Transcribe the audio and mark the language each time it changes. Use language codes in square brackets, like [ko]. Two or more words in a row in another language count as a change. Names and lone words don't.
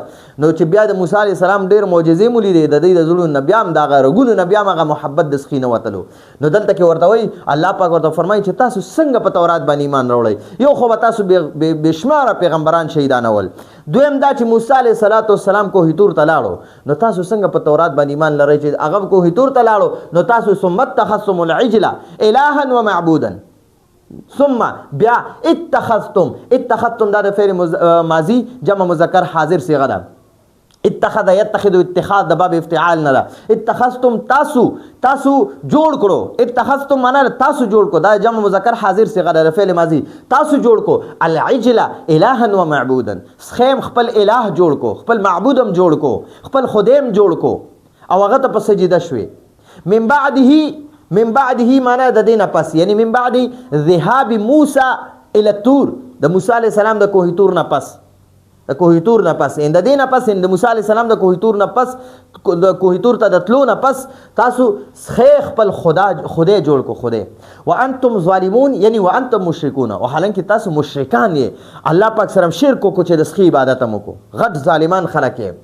[ps] نو چې بیا د موسی [ar] علیه السلام [ps] ډېر معجزې مو لیدې، د دوی د زړونو نه بیا هم د هغه رګونو نه بیا هم هغه محبت د سخي نه وتلو. نو دلته کې ورته وایي الله پاک ورته فرمایي چې تاسو څنګه په تورات باندې ایمان راوړئ؟ یو خو به تاسو بېشماره پیغمبران شهیدانول. دویم دا چې موسی [ar] علیه السلام [ps] کوه طور ته لاړو، نو تاسو څنګه په تورات باندې ایمان لرئ چې هغه کوه طور ته لاړو، نو تاسو [ar] ثم اتخذتم العجل الها ومعبودا. [ps] ثم بیا اتخذتم دا د [ar] فعل ماضی جمع مذکر حاضر [ps] صیغه ده. [ar] اتخذ یتخذ اتخاذ [ps] د [ar] باب افتعال [ps] نه ده. اتخذتم تاسو جوړ کړو. اتخذتم معنا تاسو جوړ کو، دا [ar] جمع مذکر حاضر [ps] صيغه ده [ar] فعل ماضی. [ps] تاسو جوړ کو [ar] العجل الها و معبودا. [ps] خیم خپل الہ جوړ کو، خپل معبودم جوړ کو، خپل خدایم جوړ کو او هغه ته په سجده شوي. [ar] من بعده [ps] معنا د دینه پس، یعنی [ar] من بعد ذهاب موسی الى الطور، [ps] د موسی [ar] علیه السلام [ps] د کوه طور نه پس، د کوه طور نه پس د دینه پس د موسی [ar] علیه السلام [ps] د کوه طور نه پس، د کوه طور ته د تلو نه پس تاسو خپل خدای جوړ کو، خدای. [ar] وانتم ظالمون [ps] یعنی [ar] وانتم مشرکون، [ps] او حالانکه تاسو مشرکان یې، الله پاک سره شرک کو چې د سخی عبادت مو کو، غټ ظالمان خلک یې.